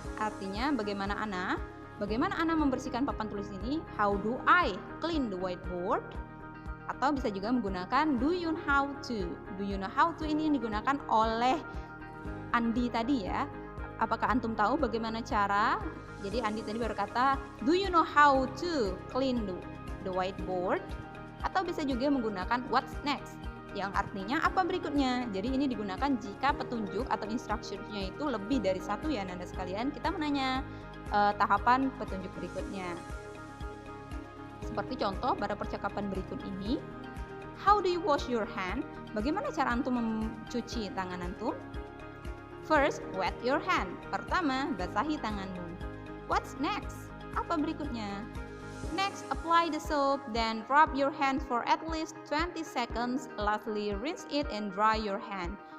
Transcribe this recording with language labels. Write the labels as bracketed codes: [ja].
[id] Artinya bagaimana Ana membersihkan papan tulis ini? [en] How do I clean the whiteboard? [id] Atau bisa juga menggunakan [en] do you know how to. [id] Do you know how to ini yang digunakan oleh Andi tadi ya. Apakah antum tahu bagaimana cara? Jadi Andi tadi berkata, [en] do you know how to clean the whiteboard? [id] Atau bisa juga menggunakan [en] what's next, [id] yang artinya apa berikutnya. Jadi ini digunakan jika petunjuk atau instruksinya itu lebih dari satu ya Anda sekalian. Kita menanya tahapan petunjuk berikutnya. Seperti contoh pada percakapan berikut ini, [en] how do you wash your hand? [id] Bagaimana cara antum mencuci tangan antum? [en] First, wet your hand. [id] Pertama, basahi tanganmu. [en] What's next? [id] Apa berikutnya? [en] Next, apply the soap, then rub your hand for at least 20 seconds. Lastly, rinse it and dry your hand.